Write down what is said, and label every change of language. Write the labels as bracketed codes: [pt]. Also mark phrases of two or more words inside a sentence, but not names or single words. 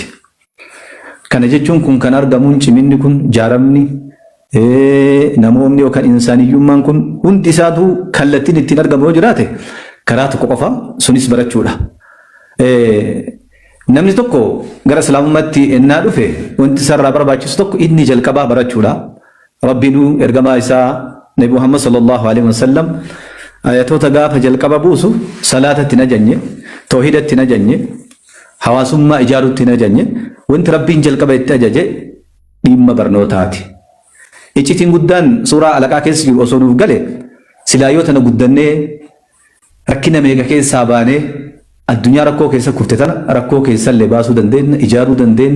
[om] Kana jechuun kun kan argamuun ciminni kun jaaramni namoonni yookaan insaaniyyummaan kun hundi isaatu kallattiin ittiin argamu yoo jiraate karaa tokko qofa sunis barachuudha. Namni tokko gara islaamummaatti ennaa dhufe wanti isarraa barbaachisu tokko inni jalqabaa barachuudha. Rabbiin ergamaa isaa Nabi Muhammad [ar] صلى الله عليه وسلم [om] ayatoota gaafa jalqaba buusu salaatatti na janye, tawhiidatti na janye, hawaasummaa ijaaruutti na janye, wanti Rabbiin jalqaba itti ajaje dhimma barnootaati. Iccitiin guddaan suuraa alaqaa keessa jiru osoo nuuf gale silaa yoo tana guddannee rakkina meeqa keessaa baanee addunyaa rakkoo keessa kufte tana rakkoo keessallee baasuu dandeenya, ijaaruu dandeenya.